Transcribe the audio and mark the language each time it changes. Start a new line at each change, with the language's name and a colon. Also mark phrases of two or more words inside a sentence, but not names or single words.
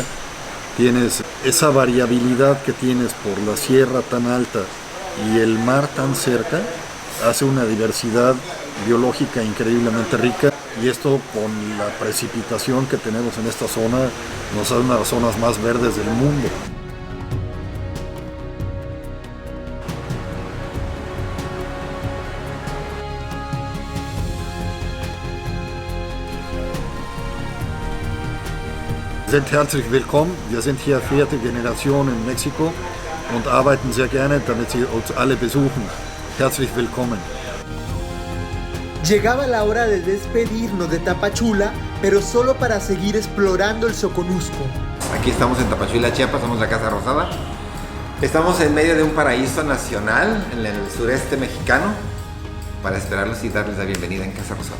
Spanish: Tienes esa variabilidad que tienes por la sierra tan alta y el mar tan cerca, hace una diversidad biológica increíblemente rica, y esto con la precipitación que tenemos en esta zona nos da una de las zonas más verdes del mundo.
German: Sind herzlich willkommen. Wir sind hier 4. Generation in Mexiko und arbeiten sehr gerne, damit Sie uns alle besuchen. Herzlich willkommen.
Spanish: Llegaba la hora de despedirnos de Tapachula, pero solo para seguir explorando el Soconusco. Aquí estamos en Tapachula, Chiapas, somos la Casa Rosada. Estamos en medio de un paraíso nacional en el sureste mexicano para esperarlos y darles la bienvenida en Casa Rosada.